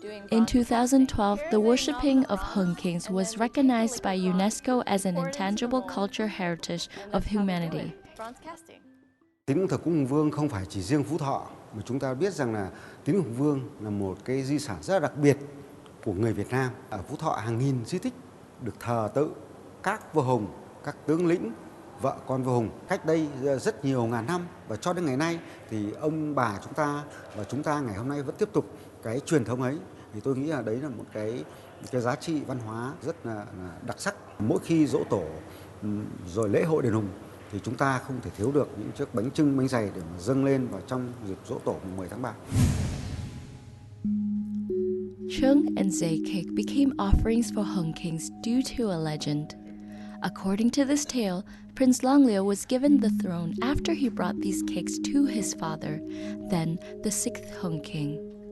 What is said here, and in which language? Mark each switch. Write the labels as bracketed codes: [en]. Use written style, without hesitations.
[en] In 2012, the worshipping of Hung Kings was recognized by UNESCO as an intangible cultural heritage of humanity. [vi] Tín ngưỡng thờ cúng Hùng Vương không phải chỉ riêng Phú Thọ, mà chúng ta biết rằng là tín ngưỡng Hùng Vương là một cái di sản rất đặc biệt của người Việt Nam. Ở Phú Thọ hàng nghìn di tích được thờ tự các vua hùng, các tướng lĩnh, vợ con vua hùng cách đây rất nhiều ngàn năm, và cho đến ngày nay thì ông bà chúng ta và chúng ta ngày hôm nay vẫn tiếp tục cái truyền thống ấy. Thì tôi nghĩ là đấy là một cái giá trị văn hóa rất là đặc sắc. Mỗi khi giỗ tổ rồi lễ hội đền Hùng thì chúng ta không thể thiếu được những chiếc bánh chưng, bánh dày để mà dâng lên vào trong dịp giỗ tổ mùng 10 tháng 3. [en] Chung and zay cake became offerings for Hung Kings due to a legend. According to this tale, Prince Longleo was given the throne after he brought these cakes to his father, then the 6th Hung King.